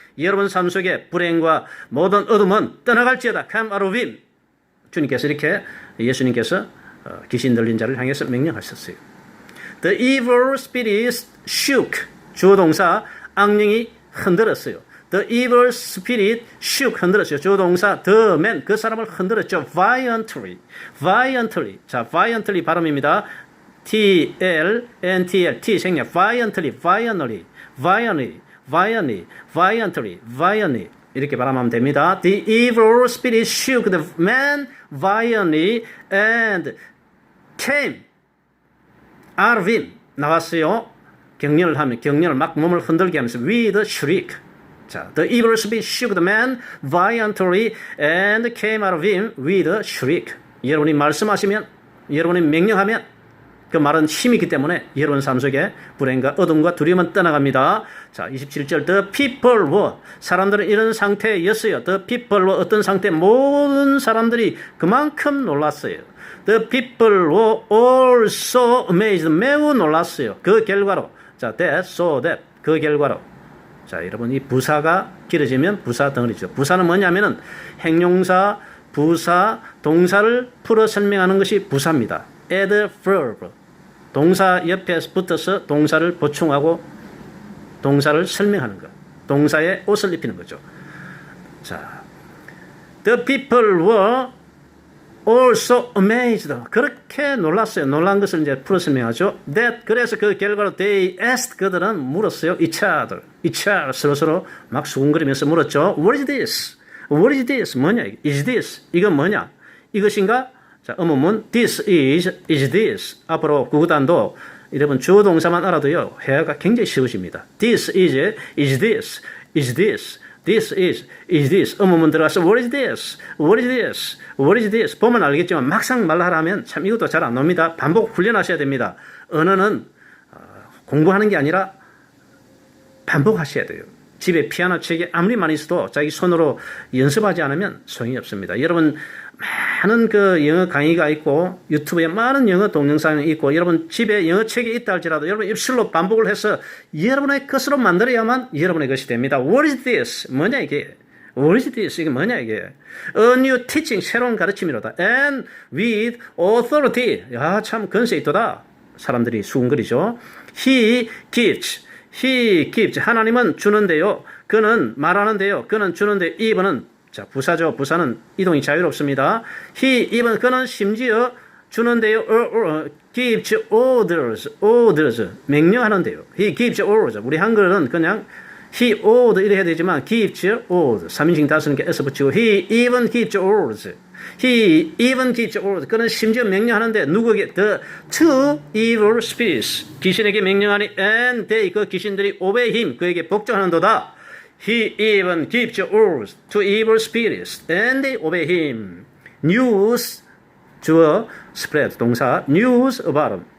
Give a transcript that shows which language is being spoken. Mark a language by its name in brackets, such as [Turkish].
[Korean] 여러분 삶 속에 불행과 모든 어둠은 떠나갈지어다. [English] Come out of him. [Korean] 주님께서 이렇게 예수님께서 귀신 들린 자를 향해서 명령하셨어요. [English] The evil spirit shook. [Korean] 주어 동사 악령이 흔들었어요. [English] The evil spirit shook [Korean] 흔들었어요. 주어 동사 [English] the man [Korean] 그 사람을 흔들었죠. [English] Violently. Violently. [Korean] 자, violently 발음입니다. [English] T-L-N-T-L T 생략. Violently. Violently. Violently. Violently. Violently. Violently. [Korean] 이렇게 발음하면 됩니다. [English] The evil spirit shook the man violently and came out of him. [Korean] 나왔어요. 경련을 막 몸을 흔들게 하면서 [English] with a shriek. [Korean] 자, [English] the evil spirit shook the man violently and came out of him with a shriek. [Korean] 여러분이 말씀하시면, 여러분이 명령하면 그 말은 힘이 있기 때문에 여러분 삶 속에 불행과 어둠과 두려움은 떠나갑니다. 자, 27절 [English] The people were [Korean] 사람들은 이런 상태였어요. [English] The people were [Korean] 어떤 상태? 모든 사람들이 그만큼 놀랐어요. [English] The people were all so amazed [Korean] 매우 놀랐어요. 그 결과로 자, [English] that, so that [Korean] 그 결과로 자, 여러분 이 부사가 길어지면 부사 덩어리죠. 부사는 뭐냐면은 행용사, 부사, 동사를 풀어 설명하는 것이 부사입니다. add verb 동사 옆에 붙어서 동사를 보충하고 동사를 설명하는 것. 동사에 옷을 입히는 거죠. 자, [English] the people were also amazed. [Korean] 그렇게 놀랐어요. 놀란 것을 이제 풀어 설명하죠. That 그래서 그 결과로 [English] they asked [Korean] 그들은 물었어요. [English] each other [Korean] 서로 막 수군거리면서 물었죠. [English] What is this? What is this? [Korean] 뭐냐? [English] Is this? [Korean] 이건 뭐냐? 이것인가? 자, 의문문 this is this. 앞으로 구구단도 여러분 주어 동사만 알아도요. 회화가 굉장히 쉬워집니다. [English] This is this, is this. This is this. [Korean] 의문문 들어가서 [English] what is this? What is this? What is this? [Korean] 보면 알겠지만 막상 말하라면 참 이것도 잘 안 나옵니다. 반복 훈련하셔야 됩니다. 언어는 공부하는 게 아니라 반복하셔야 돼요. 집에 피아노 책이 아무리 많이 있어도 자기 손으로 연습하지 않으면 소용이 없습니다. 여러분 많은 그 영어 강의가 있고 유튜브에 많은 영어 동영상이 있고 여러분 집에 영어 책이 있다 할지라도 여러분 입술로 반복을 해서 여러분의 것으로 만들어야만 여러분의 것이 됩니다. [English] What is this? [Korean] 뭐냐 이게? [English] What is this? [Korean] 이게 뭐냐 이게? [English] A new teaching [Korean] 새로운 가르침이로다. [English] And with authority. [Korean] 야, 참 근세 있도다. 사람들이 수군거리죠. [English] He gives. [Korean] 하나님은 주는데요. 그는 말하는데요. 그는 주는데 이번은 자, 부사죠. 부사는 이동이 자유롭습니다. 그는 심지어 주는데요. [English] gives orders. [Korean] 명령하는데요. [English] He gives orders. [Korean] 우리 한글은 그냥 he order 이래 해야 되지만 [English] gives orders. [Korean] 3인칭 다스는 게 s 붙이고 [English] he even gives orders. He even gives orders. [Korean] 그는 심지어 명령하는데 누구에게? [English] The two evil spirits. [Korean] 귀신에게 명령하니 [English] and they [Korean] 그 귀신들이 [English] obey him. [Korean] 그에게 복종하는도다. [English] He even gives orders to evil spirits and they obey him. News 주어 spread 동사 news about him.